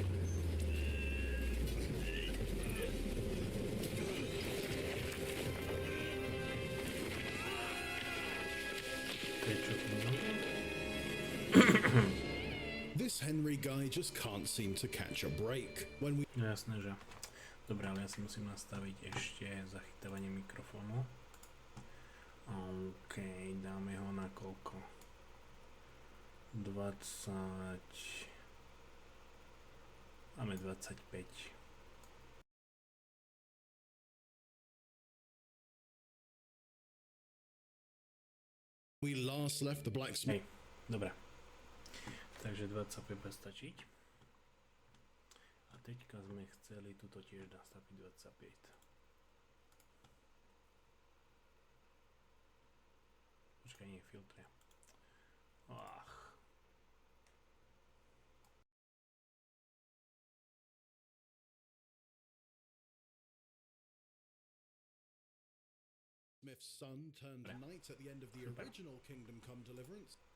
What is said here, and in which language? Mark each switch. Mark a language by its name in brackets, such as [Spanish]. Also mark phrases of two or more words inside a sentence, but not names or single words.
[English] This Henry guy just can't seem to catch a break. When we... [Slovak] Jasné, že. Dobre, ale ja si musím nastaviť ešte zachytávanie mikrofónu. OK, dáme ho na koľko? 20... Máme 25. [English] We last left the blacksmith. [Slovak] Hej, dobre. Takže 25 bude stačiť. A teďka sme chceli tuto tiež nastaviť 25. Počkaj, nie filtre. [English] Smith's son turned knight at the end of the original Kingdom Come Deliverance.